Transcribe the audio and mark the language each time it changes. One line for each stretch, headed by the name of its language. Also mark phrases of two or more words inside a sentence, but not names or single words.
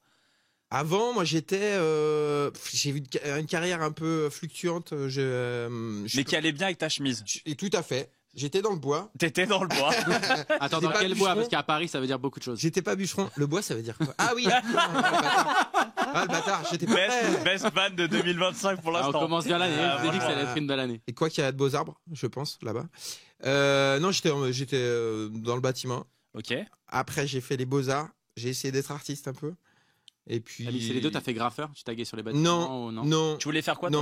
French: Avant, moi j'ai eu une carrière un peu fluctuante. Mais qui allait bien avec ta chemise. Et tout à fait. J'étais dans le bois. T'étais dans le bois. Attends, dans quel bois? Parce qu'à Paris, ça veut dire beaucoup de choses. J'étais pas bûcheron. Le bois, ça veut dire quoi? Ah oui. Le bâtard. J'étais pas. Best van de 2025 pour l'instant. On commence bien l'année. Je t'ai dit que ça allait être une belle année. Et quoi qu'il y a de beaux arbres, je pense, là-bas. Non, j'étais dans le bâtiment. Ok. Après, j'ai fait les beaux-arts. J'ai essayé d'être artiste un peu. Et puis. T'as mixé les deux, t'as fait graffeur, tu taguais sur les bâtiments? Non. Tu voulais faire quoi?